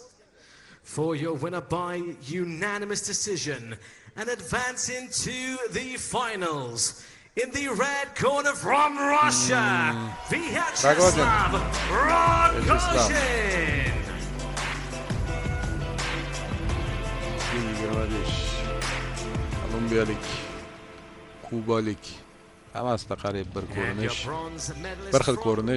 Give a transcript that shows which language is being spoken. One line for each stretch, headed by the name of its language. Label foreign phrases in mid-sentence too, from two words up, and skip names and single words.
English: For your winner by unanimous decision and advance into the finals. In the red corner from Russia, Vyacheslav Rogozin.
Uzbek: Kolumbiyalik, kubalik, hammasida qarib bir ko'rinish, bir xil ko'rinish.